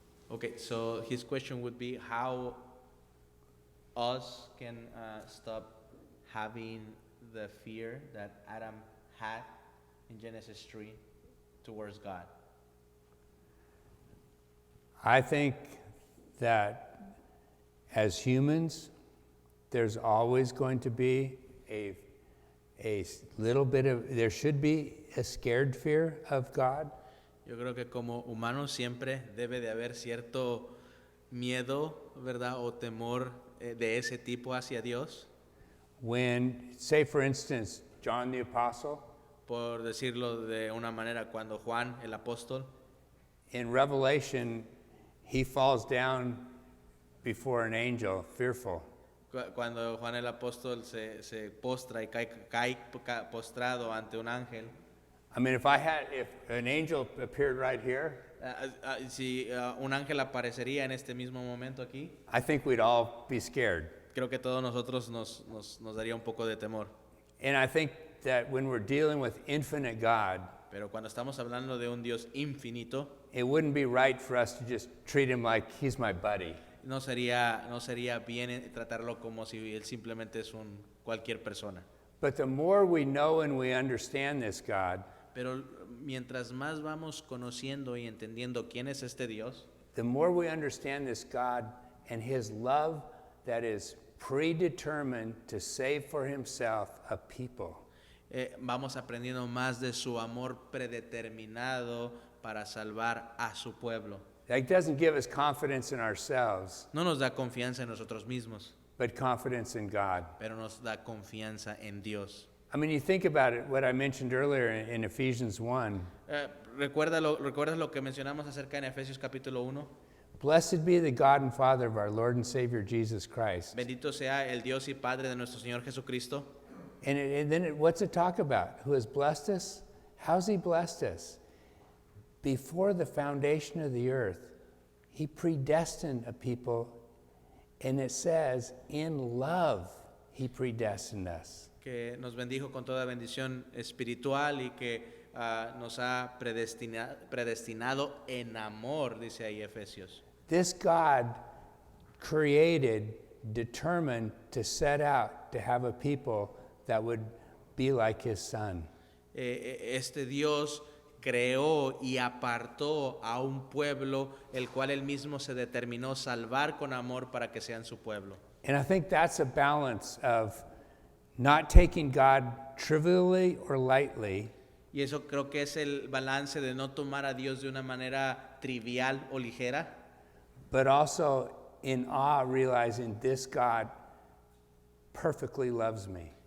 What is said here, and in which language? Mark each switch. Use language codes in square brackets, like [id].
[en] Okay, so his question would be how us can stop having the fear that Adam had in Genesis 3 towards God. I think that as humans, there's always going to be a little bit of, there should be a scared fear of God. [es] Yo creo que como humanos siempre debe de haber cierto miedo, ¿verdad? O temor de ese tipo hacia Dios. [en] When, say for instance, John the Apostle, [es] Por decirlo de una manera, cuando Juan el apóstol [en] in Revelation, he falls down before an angel, fearful. [es] Cuando Juan el apóstol se postra y cae postrado ante un ángel. [en] I mean, if an angel appeared right here, [es] Si un ángel aparecería en este mismo momento aquí, [en] I think we'd all be scared. [es] creo que todos nosotros nos daría un poco de temor. [en] And I think that when we're dealing with infinite God, [es] Pero cuando estamos hablando de un Dios infinito, [en] it wouldn't be right for us to just treat him like he's my buddy. [es] no sería bien tratarlo como si él simplemente es cualquier persona. [en] But the more we know and we understand this God, [es] Pero mientras más vamos conociendo y entendiendo quién es este Dios, [en] the more we understand this God and his love that is predetermined to save for himself a people. [es] Vamos aprendiendo más de su amor predeterminado para salvar a su pueblo. [en] That doesn't give us confidence in ourselves, [es] No nos da confianza en nosotros mismos, [en] but confidence in God. [es] pero nos da confianza en Dios. [en] I mean, you think about it, what I mentioned earlier in Ephesians 1. [es] ¿Recuerdas lo que mencionamos acerca en Efesios capítulo 1? [en] Blessed be the God and Father of our Lord and Savior Jesus Christ. [es] Bendito sea el Dios y Padre de nuestro Señor Jesucristo. [en] What's it talk about? Who has blessed us? How's he blessed us? Before the foundation of the earth, he predestined a people, and it says, in love, he predestined us. [es] Que nos bendijo con toda bendición espiritual y que nos ha predestinado en amor, dice ahí Efesios. [en] This God created, determined to set out to have a people that would be like his son. [es] Este Dios creó y apartó a un pueblo el cual él mismo se determinó salvar con amor para que sean su pueblo. [en] And I think that's a balance of not taking God trivially or lightly, [es] Y eso creo que es el balance de no tomar a Dios de una manera trivial o ligera, [en] but also in awe, realizing this God perfectly loves me.